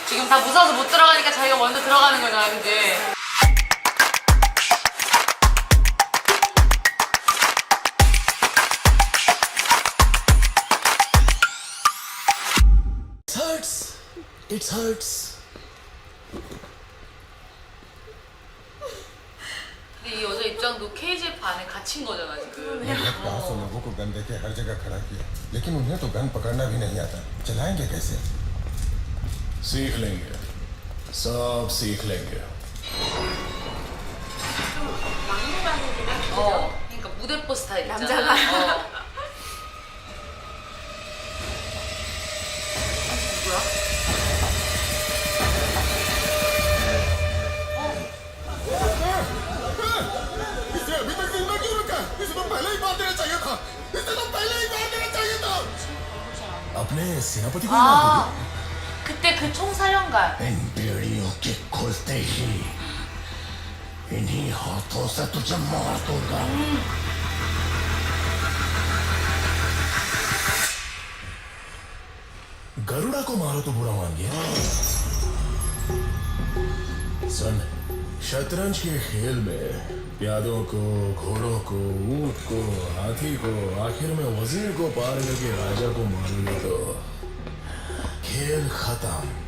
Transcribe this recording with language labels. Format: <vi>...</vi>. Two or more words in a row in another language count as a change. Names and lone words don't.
<ko>다 무서워서 못 들어가니까 자기가 먼저 들어가는 거잖아, 그지?</ko> <en>It hurts.</en> <ko>근데 이 여자 입장도 KGF 안에 갇힌 거잖아 지금.</ko> <hi>तो लोगों को गन देके हर जगह खड़ा किया, लेकिन उन्हें तो गन पकड़ना भी नहीं आता, चलाएंगे कैसे? सीख लेंगे, सब सीख लेंगे.</hi> <ko>그러니까 무대뽀 스타일 있잖아. 남자가.</ko> <hi>इसे अभी तक जिंदा क्यों रखा? इसे तो पहले ही मार देना चाहिए था. इसे तो पहले ही मार देना चाहिए था. अपने सेनापति को मार</hi> <ko>아 그때 그 총사령관.</ko> <hi>इन बेड़ियों के खुलते ही इन्हीं हाथों से तुझे मार दूंगा. गरुड़ा को मारो तो बुरा मान गया. सुन, शतरंज के खेल में प्यादों को, घोड़ों को, ऊंट को, हाथी को, आखिर में वजीर को पार करके राजा को मारोगे तो खेल खत्म.</hi>